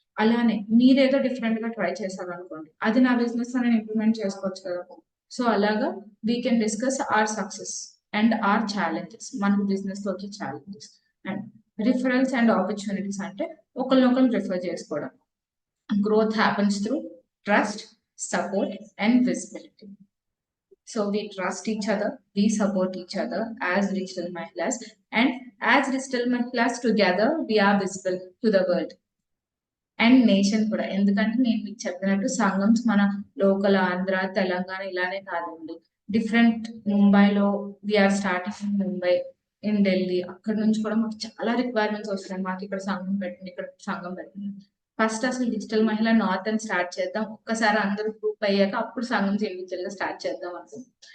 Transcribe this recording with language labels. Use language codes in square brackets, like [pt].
[te] అలానే మీరేదో డిఫరెంట్ గా ట్రై చేశారు అనుకోండి, అది నా బిజినెస్ లో నేను ఇంప్లిమెంట్ చేసుకోవచ్చు కదా. [en] so అలాగా we can discuss our success and our challenges, [te] మనకు బిజినెస్ లో వచ్చే challenges. And referrals and opportunities అంటే ఒకరినొకరు రిఫర్ చేసుకోవడం. [en] Growth happens through trust, support, and visibility. So we trust each other, we support each other as digital Mahilas, and as digital Mahilas together, we are visible to the world [te] and nation కూడా. ఎందుకంటే నేను మీకు చెప్పినట్టు సంఘమ్స్ మన local Andhra, Telangana ఇలానే కాదండి, different. ముంబైలో [en] we are starting in Mumbai, in Delhi, [te] అక్కడ నుంచి కూడా మాకు చాలా రిక్వైర్మెంట్స్ వస్తున్నాయి, మాకు ఇక్కడ సంఘం పెట్టండి, ఇక్కడ సంఘం పెట్టండి. ఫస్ట్ అసలు డిజిటల్ మహిళ నార్త్ అని స్టార్ట్ చేద్దాం, ఒక్కసారి అందరూ గ్రూప్ అయ్యాక అప్పుడు సంఘం ఇండివిజువల్ గా స్టార్ట్ చేద్దాం అనుకుంది.